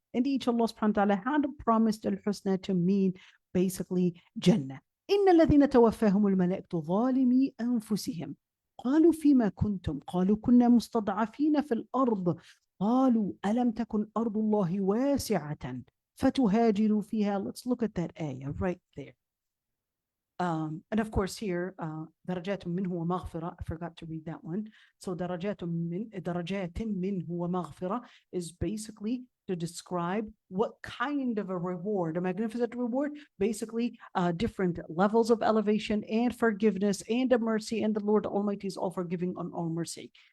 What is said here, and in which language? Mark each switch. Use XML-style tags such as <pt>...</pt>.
<en>Indeed, Allah subhanahu wa ta'ala had promised al-husna to mean basically Jannah.</en> <ar>إِنَّ الَّذِينَ تَوَفَّاهُمُ الْمَلَائِكَةُ ظَالِمِي أَنفُسِهِمْ قالوا فيما كنتم قالوا كنا مستضعفين في الأرض قالوا ألم تكن أرض الله واسعة فتهاجروا فيها.</ar> <en>Let's look at that ayah right there. And of course here,</en> <ar>درجات منه ومغفرة,</ar> <en>I forgot to read that one. So</en> <ar>درجات منه ومغفرة</ar> <en>is basically to describe what kind of a reward, a magnificent reward, basically different levels of elevation and forgiveness and a mercy, and the Lord Almighty is all forgiving and all mercy.</en>